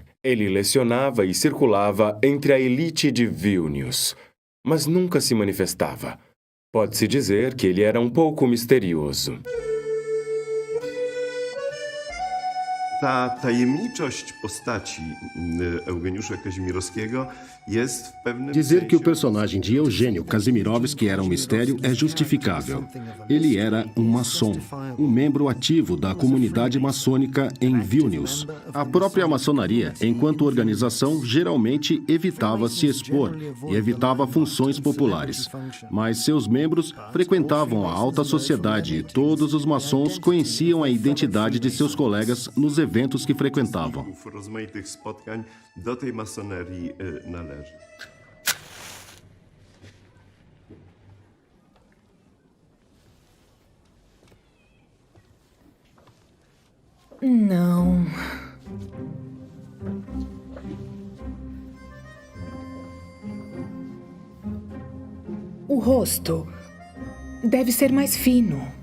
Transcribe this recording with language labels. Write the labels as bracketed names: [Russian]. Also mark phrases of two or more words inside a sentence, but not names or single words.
[Portuguese] Ele lecionava e circulava entre a elite de Vilnius, mas nunca se manifestava. Pode-se dizer que ele era um pouco misterioso. [Polish] Ta tajemniczość postaci Eugeniusza Kazimierowskiego jest w pewnym [Portuguese] Dizer que o personagem de Eugênio Kazimirovsky era um mistério é justificável. Ele era um maçom, um membro ativo da comunidade maçônica em Vilnius. A própria maçonaria, enquanto organização, geralmente evitava se expor e evitava funções populares. Mas seus membros frequentavam a alta sociedade e todos os maçons conheciam a identidade de seus colegas nos eventos que frequentavam. [Polish] rozmaitych spotkań do tej masonerii należy. [Portuguese] Não. O rosto deve ser mais fino.